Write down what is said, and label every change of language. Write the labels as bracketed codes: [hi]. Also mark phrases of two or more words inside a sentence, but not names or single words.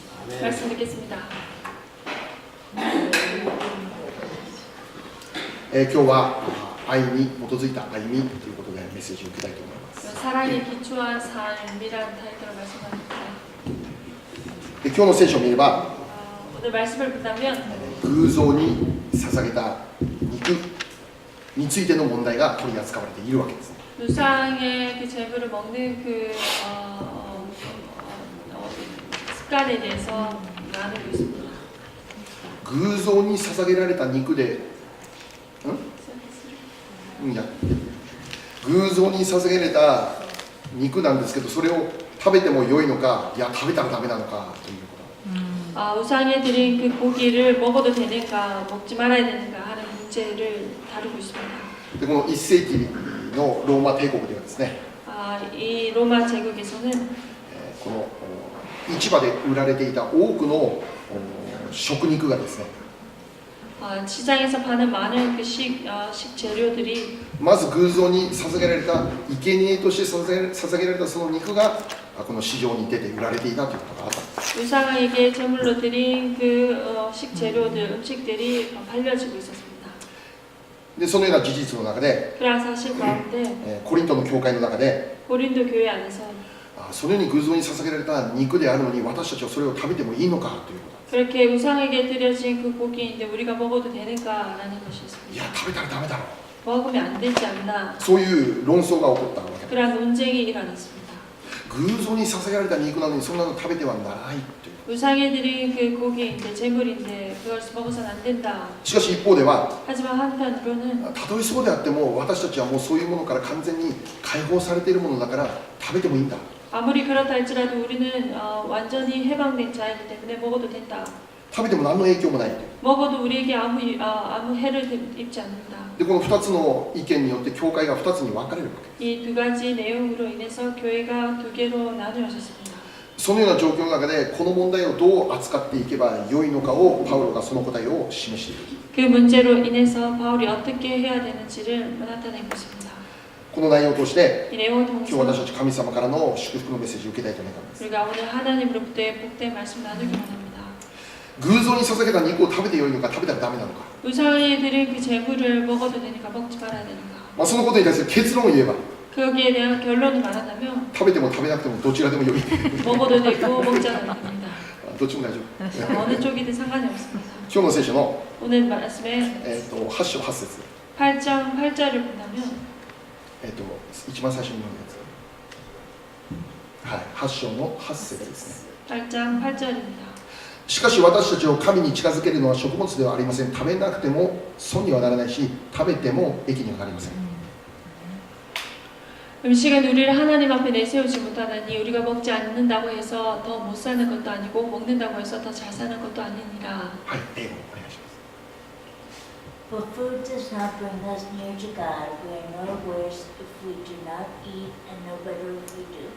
[ko] 말씀 듣겠습니다. [ja] 今日は愛に基づいた歩みということでメッセージを受けたいと思います。 [ko] 사랑에 기초한 삶이란 타이틀로 말씀합니다. [ja] で今日の聖書を見れば [ko] 오늘 말씀을 본다면 [ja] 偶像に捧げた肉についての問題が取り扱われているわけです。 [ko] 우상의 그 재물을 먹는 그 습관에 대해서 나누고 있습니다. [ja] 偶像に捧げられた肉でいや偶像に捧げられた肉なんですけど、それを食べても良いのか、いや食べたらダメなのかということ。 [ko] 우상에 드린 그 고기를 먹어도 되는가, 먹지 말아야 되는가 하는 문제를 다루고 있습니다. [ja] でこの1世紀のローマ帝国ではですね、 [ko] 이 로마 제국에서는 [ja] この市場で売られていた多くの食肉がですね、 [ko] 시장에서 파는 많은 그 식재료들이 [ja] まず偶像に捧げられた生贄として捧げられたその肉がこの市場に出て売られていたということがあったんです。 [ko] 우상에게 제물로 드린 그 식재료들, 음식들이 팔려지고 있었습니다. [ja] でそのような事実の中で、 [ko] 그러한 사실 가운데 [ja] コリントの教会の中で [ko] 고린도 교회 안에서 [ja] そのように偶像に捧げられた肉であるのに私たちはそれを食べてもいいのかということ。 [ko] 그렇게 우상에게 드려진 그 고기인데 우리가 먹어도 되는가라는 것이 [ja] い [ko] 있습니다. [ja] や食べたらダメだろう、 [ko] 먹으면 안 되지 않나. [ja] そういう論争が起こったわけです。 [ko] 그러한 논쟁이 일어났습니다. [ja] 偶像に捧げられた肉なのにそんなの食べてはならないという。 [ko] 우상에 드린 그 고기인데 제물인데 그걸 먹어서는 안 된다. [ja] しかし一方では [ko] 하지만 한편으로는 [ja] たとえそうであっても私たちはもうそういうものから完全に解放されているものだから食べてもいいんだ。 [ko] 아무리 그렇다 할지라도 우리는 완전히 해방된 자이기 때문에 먹어도 된다. [ja] 食べても何の影響もない。 [ko] 먹어도 우리에게 아무 해를 입지 않는다. [ja] でこの2つの意見によって教会が2つに分かれるわけ。 [ko] 이 두 가지 내용으로 인해서 교회가 두 개로 나누어졌습니다. [ja] そのような状況の中でこの問題をどう扱っていけばよいのかをパウロがその答えを示している。 [ko] 그 문제로 인해서 바울이 어떻게 해야 되는지를 나타내고 있습니다. [ja] この内容を通して [ko] 이 내용을 [ja] 今日 [ko] 통해서 [ja] 私たち神様からの祝福のメッセージを受けたいと思います。 [ko] 우리가 오늘 하나님으로부터의 복된 말씀 나누기 원합니다. [ja] 偶像に捧げた肉を食べてよいのか食べたらダメなのか、 [ko] 우상에 드린 그 재물을 먹어도 되는가 먹지 말아야 되는가. [ja] そのことに対する結論を言えば [ko] 거기에 대한 결론을 말하자면 [ja] 食べても食べなくてもどちらでもよい [ko] 먹어도 되고 먹지 않아도 됩니다. [ja] どっちも大丈夫。 [ko] 어느 쪽이든 상관이 없습니다. [ja] 今日の聖書の、 [ko] 오늘 말씀에 [ja] 8 章8節、 [ko] 8장 8절을 본다면 [ja] 一番最初に読むやつ、はい、8章の8節ですね。 [ko] 8장 8절입니다. [ja] しかし私たちを神に近づけるのは食物ではありません。食べなくても損にはならないし、食べても益にはなりません。 [ko] 음식은 우리를 하나님 앞에 내세우지 못하나니 우리가 먹지 않는다고 해서 더 못 사는 것도 아니고 먹는다고 해서 더 잘 사는 것도 아니니라. [ja] はい、英語お願いします。 [en] For food does not bring us near to God. We are no worse if we do not eat, and no better if we do.